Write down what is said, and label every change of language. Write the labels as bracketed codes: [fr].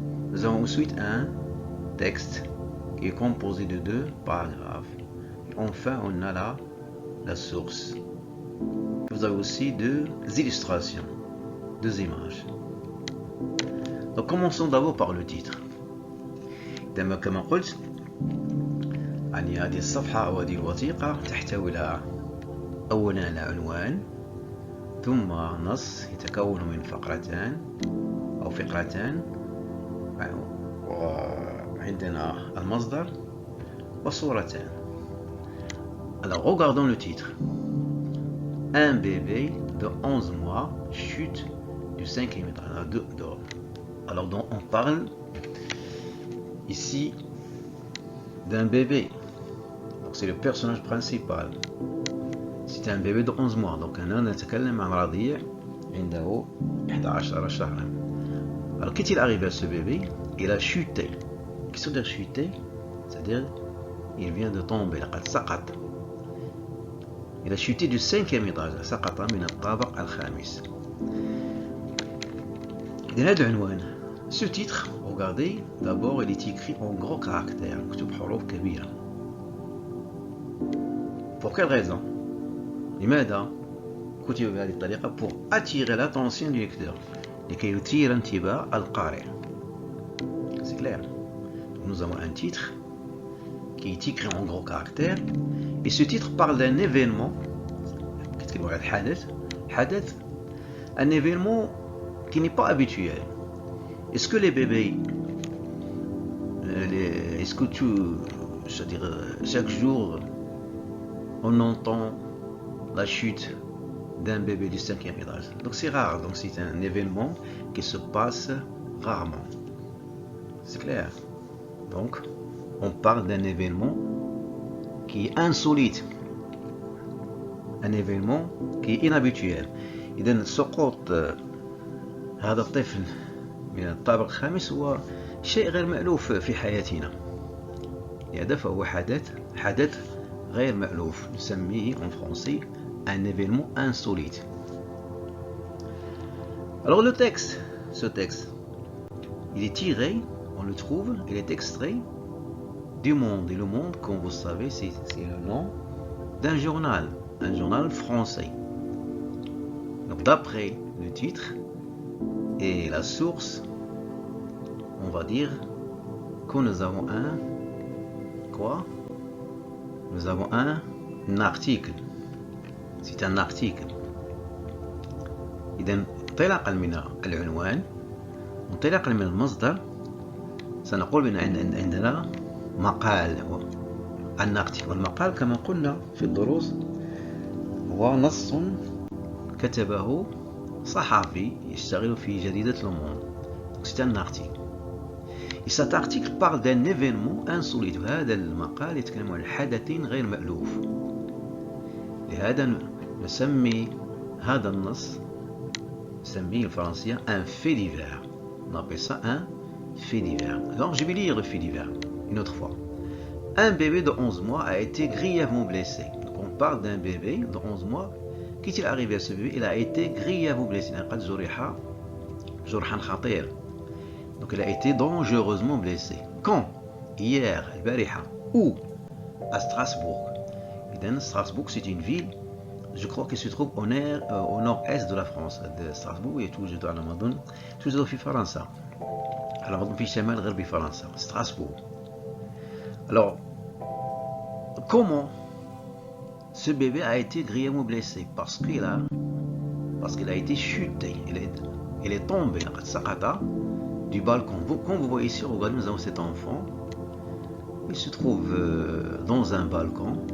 [fr] Nous avons ensuite un texte qui est composé de 2 paragraphes. Et enfin, on a la source. Vous avez aussi 2 illustrations, 2 images. Donc commençons d'abord par le titre. [ar] كما قلت يعني هذه الصفحة أو هذه الوثيقة تحتوي على أولا العنوان، ثم نص يتكون من فقرتان أو فقرتان، وعندنا المصدر وصورتان. [fr] Alors regardons le titre. Un bébé de 11 mois chute du 5e étage. Alors on parle ici d'un bébé. C'est le personnage principal. C'est un bébé de 11 mois. [ar] Donc هنا نتكلم عن رضيع عنده 11 شهرا. [fr] Alors qu'est-il arrivé à ce bébé? Il a chuté. Qu'est-ce que veut dire chuter? C'est-à-dire il vient de tomber. [ar] لقد سقط. [fr] Il a chuté du 5e étage. [ar] سقط من الطابق الخامس. إذن هذا العنوان. [fr] Ce titre, regardez, d'abord il est écrit en gros caractères, [ar] مكتوب حروف كبيرة. [fr] Pour quelle raison? [ar] لماذا كتب بهذه الطريقة؟ [fr] Pour attirer l'attention du lecteur, [ar] لكي يثير انتباه القارئ. [fr] C'est clair. Nous avons un titre qui est écrit en gros caractères, et ce titre parle d'un événement. Qu'est-ce qu'il va être? [ar] حدث, [fr] un événement qui n'est pas habituel. Est-ce que les bébés, est-ce que c'est-à-dire chaque jour, on entend la chute d'un bébé du 5e étage? Donc c'est rare, donc c'est un événement qui se passe rarement. C'est clair. Donc on parle d'un événement qui est insolite, un événement qui est inhabituel. [ar] إذن سقوط هذا الطفل من الطابق الخامس هو شيء غير مألوف في حياتنا. لهذا فهو حدث غير مألوف. نسميه [fr] en français un événement insolite. Alors le texte, ce texte, il est tiré, on le trouve, il est extrait du Monde. Et le Monde, comme vous savez, c'est le nom d'un journal, un journal français. Donc d'après le titre et la source, on va dire que nous avons un quoi? Nous avons un article. C'est un article. [ar] إذا انطلاقا من العنوان انطلاقا من المصدر سنقول بأن عندنا مقال. [fr] un article. [ar] والمقال كما قلنا في الدروس هو نص كتبه صحفي يشتغل في جريدة Le Monde. [fr] C'est un article. Et cet article parle d'un événement insolite. [ar] هذا المقال يتكلم عن حدث غير مألوف. لهذا نسمي هذا النص نسميه الفرنسية [fr] un fait divers. On appelle ça un fait divers. Alors je vais lire le fait divers une autre fois. Un bébé de 11 mois a été grièvement blessé. Donc on parle d'un bébé de 11 mois. Qu'est-il arrivé à ce bébé? Il a été grièvement blessé. Donc il a été dangereusement blessé. Quand? Hier, [ar] البارحة. [fr] Où? À Strasbourg. Et Strasbourg, c'est une ville, je crois qu'elle se trouve au nord-est de la France. [ar] De Strasbourg يتوجد على ما أظن توجد في فرنسا. على ما أظن في شمال غربي فرنسا. [fr] Strasbourg. Alors, comment ce bébé a été grièvement blessé? Parce qu'il a été chuté. Il est tombé du balcon. Comme vous voyez ici, regardez, nous avons cet enfant. Il se trouve dans un balcon.